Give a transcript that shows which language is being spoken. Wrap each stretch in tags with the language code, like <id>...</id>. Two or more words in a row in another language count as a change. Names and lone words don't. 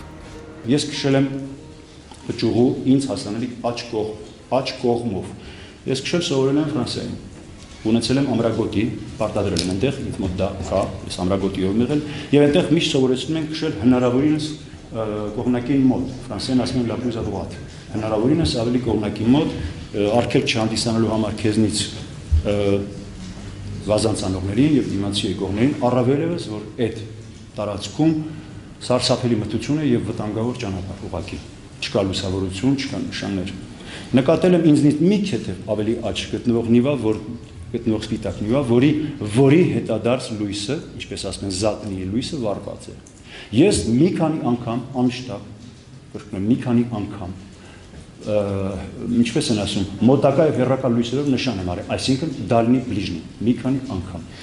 <hy>Ես քշել եմ վճուղու ինձ հասանելի աջ կողմով։ Ես քշել սովորել եմ Ֆրանսիայում։ Ունեցել եմ ամրագոտի, պարտադրել եմ այնտեղ, ինձ մոտ դա կա, ես ամրագոտիով եմ եղել, եւ այնտեղ միշտ սովորեցնում ենք քշել հնարավորինս կողմնակին մոտ։ Ֆրանսիան ասում են</hy> <fr>la plus à droite։</fr> <hy>Հնարավորինս ավելի կողմնակի մոտ, արգելք չհանդիսանալու համար քեզնից վազանցանողներին եւ դիմացի եկողներին, առավելևս որ այդ տարածքում սարսափելի մթություն է եւ վտանգավոր ճանապարհ ուղղակի։ Չկա լուսավորություն, չկա նշաններ։ Նկատել եմ ինձնից մի քեթև ավելի աճ գտնվող Նիվա, որ գտնող սպիտակ նյութ, որի հետադարձ լույսը, ինչպես ասում են, զատնի լույսը վառված է։ Ես մի քանի անգամ անշտապ, կրկնում եմ, մի քանի անգամ, ինչպես են ասում, մոտակա եւ հեռակա լույսերով նշան եմ արել, այսինքն</hy> <ru>дальний ближний,</ru> <hy>մի քանի անգամ։</hy>